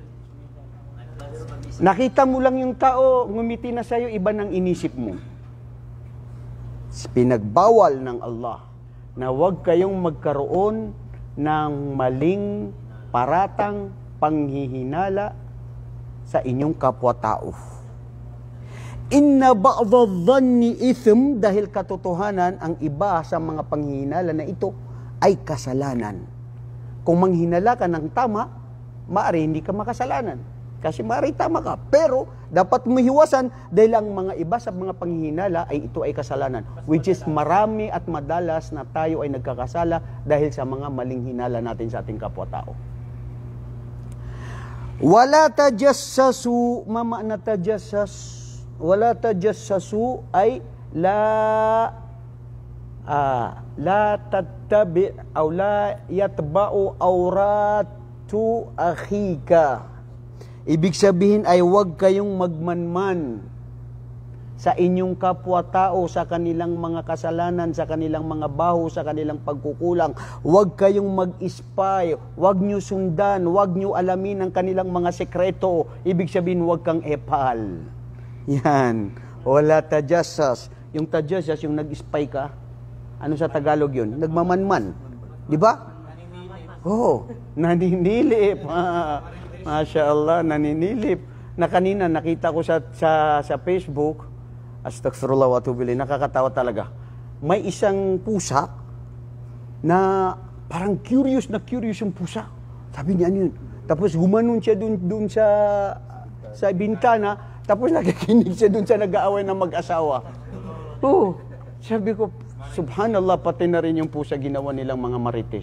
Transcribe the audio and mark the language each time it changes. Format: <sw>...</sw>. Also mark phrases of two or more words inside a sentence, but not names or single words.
<tl>Nakita mo lang yung tao, ngumiti na sa'yo, iba nang inisip mo. Pinagbawal ng Allah na huwag kayong magkaroon ng maling paratang panghihinala sa inyong kapwa-tao.</tl> <ar>إن بعض الظن إثم,</ar> <tl>dahil katotohanan ang iba sa mga panghihinala na ito ay kasalanan. Kung manghinala ka ng tama, maaari hindi ka makasalanan. Kasi maaari tama ka. Pero dapat mahiwasan dahil ang mga iba sa mga panghihinala ay ito ay kasalanan.</tl> <en>Which is</en> <tl>marami at madalas na tayo ay nagkakasala dahil sa mga maling hinala natin sa ating kapwa-tao.</tl> <ar>ولا تجسسوا, na tajassas. ولا تجسسوا ay لا تتبع أو لا يتبع عورة أخيك.</ar> <tl>Ibig sabihin ay huwag kayong magmanman sa inyong kapwa-tao, sa kanilang mga kasalanan, sa kanilang mga baho, sa kanilang pagkukulang. Huwag kayong mag-spy, huwag nyo sundan, huwag nyo alamin ang kanilang mga sekreto. Ibig sabihin huwag kang epal. Yan.</tl> <ar>ولا تجسس.</ar> <tl>Yung tajassas, yung nag-spy ka, ano sa Tagalog yun? Nagmamanman. Di ba? Naninilip.</tl> <ar>ما شاء الله,</ar> <tl>naninilip. Na kanina, nakita ko sa Facebook,</tl> <ar>أستغفر الله وأتوب إليه,</ar> <tl>nakakatawa talaga. May isang pusa na parang curious yung pusa. Sabi niya, ano yun? Tapos gumanon siya dun sa bintana, Tapos nakikinig siya dun sa nag-aaway ng mag-asawa. Oh, sabi ko, subhanallah, pati na rin yung pusa ginawa nilang mga marites.</tl>